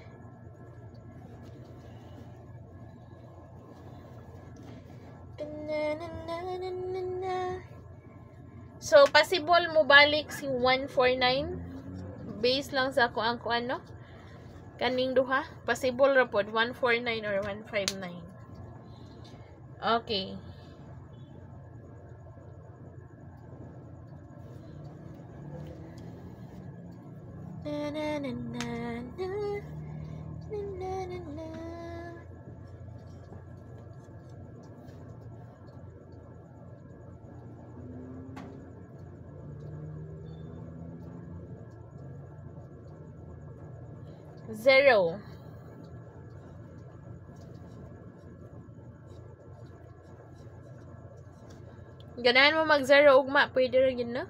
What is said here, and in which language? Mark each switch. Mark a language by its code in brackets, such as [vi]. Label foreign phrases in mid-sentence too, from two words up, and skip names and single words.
[ceb] So, possible mo balik si 149 base lang sa kuan no? Kaning duha, possible ra pod 149 or 159. Okay. Na na na na na na na na na. Zero. Ganahan mo mag-zero ugma, pwede rin yun, no?